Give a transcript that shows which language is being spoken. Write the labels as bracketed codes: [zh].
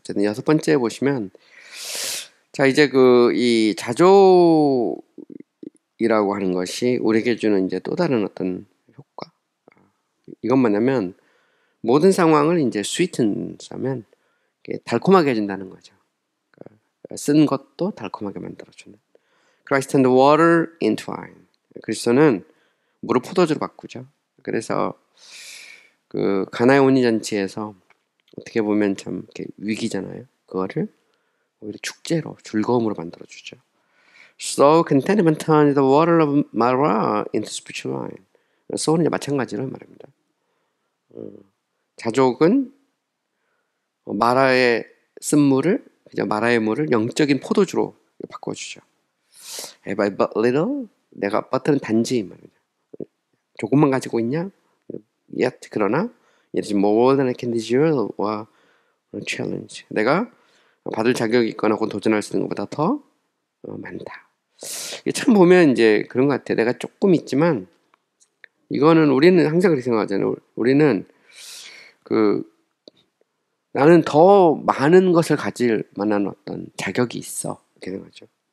[ko] 어쨌든 여섯 번째 보시면 자, 이제 이 자족이라고 하는 것이 우리에게 주는 이제 또 다른 어떤 효과. 이건 뭐냐면 모든 상황을 이제 sweetens하면 달콤하게 해준다는 거죠. 그러니까 쓴 것도 달콤하게 만들어주는. [en] Christ turned water into wine. [ko] 그리스도는 물을 포도주로 바꾸죠. 그래서 그 가나의 혼인잔치에서 어떻게 보면 참 이렇게 위기잖아요. 그거를 오히려 축제로 즐거움으로 만들어주죠. [en] So contentment turned the water of Marah into spiritual wine. [ko] 소는 마찬가지로 말합니다. 자족은 마라의 쓴물을 그냥 마라의 물을 영적인 포도주로 바꿔주죠. [en] By but little, [ko] 내가 버터는 단지 말입니다. 조금만 가지고 있냐? [en] Yet [ko] 그러나 [en] it is more than I can deserve와 challenge. [ko] 내가 받을 자격이 있거나 혹은 도전할 수 있는 것보다 더 많다. 참 보면 이제 그런 것 같아. 내가 조금 있지만 이거는 우리는 항상 그렇게 생각하잖아요. 우리는 나는 더 많은 것을 가질 만한 어떤 자격이 있어. 이렇게 생각하죠.